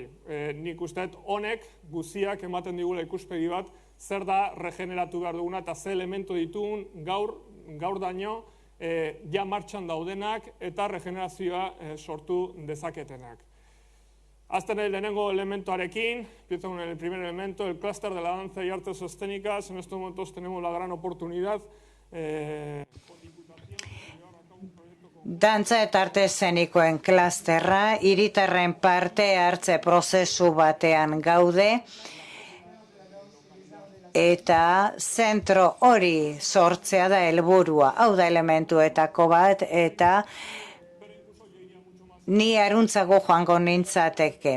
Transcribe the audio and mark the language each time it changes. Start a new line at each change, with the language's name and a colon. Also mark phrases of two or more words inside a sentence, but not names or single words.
Basque: Nik uste honek guziak ematen digula ikuspegi bat, zer da regeneratu behar duguna eta ze elementu ditugun gaur daño ja martxan daudenak eta regenerazioa sortu dezaketenak. Azten el lehenengo elementoarekin,
Spanish: empiezo con el primer elemento, el clúster de la danza y artes escénicas. En estos momentos tenemos la gran oportunidad.
Basque: Dantza eta arte eszenikoen klasterra, hiritarren parte hartze prozesu batean gaude, eta zentro hori sortzea da helburua, hau da elementuetako bat, eta ni aruntzago joango nintzateke.